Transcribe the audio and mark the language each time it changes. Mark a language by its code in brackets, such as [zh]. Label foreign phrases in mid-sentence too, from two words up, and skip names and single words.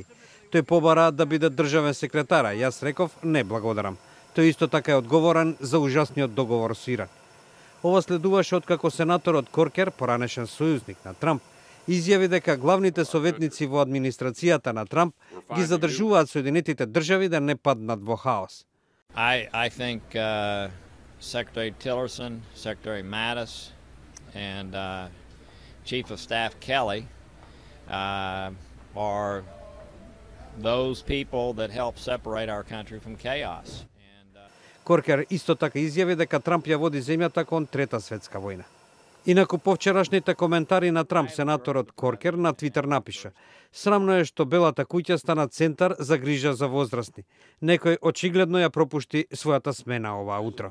[mk] Тој побара да биде државен секретар, а јас реков не благодарам. Тој исто така е одговорен за ужасниот договор со Иран. Ова следуваше откако сенаторот Коркер, поранешен сојузник на Трамп, изјави дека главните советници во администрацијата на Трамп ги задржуваат Соединетите држави да не паднат во хаос. [en] I think Secretary Tillerson, Secretary Mattis, and Chief of Staff Kelly are those people that help separate our country from chaos. [mk] Коркер исто така изјави дека Трамп ја води земјата кон Трета светска војна. Инаку повчерашните коментари на Трамп, сенаторот Коркер на Твитер напиша: "Срамно е што Белата куќа стана центар за грижа за возрастни. Некој очигледно ја пропушти својата смена оваа утро."